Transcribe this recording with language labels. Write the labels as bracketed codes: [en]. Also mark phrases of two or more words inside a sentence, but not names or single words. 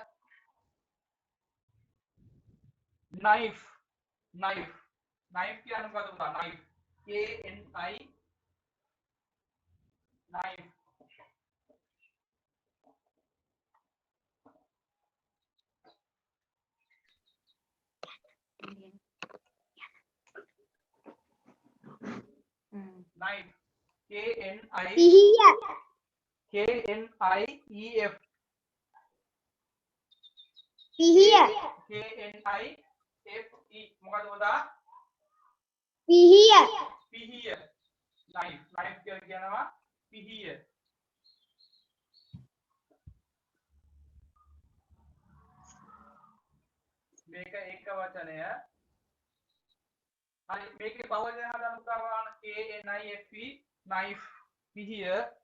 [en] knife [si] කියන්නේ මොකද පුතා [en] knife K N I knife knife K N I E F [si] පිහිය [en] K N I F E [si] මොකද පුතා පිහිය පිහිය knife කියලා කියනවා පිහිය. මේක එක වචනය. හරි මේකේ බහුවචන හදන්න උදාහරණ [en] KNIFE knife [si] පිහිය.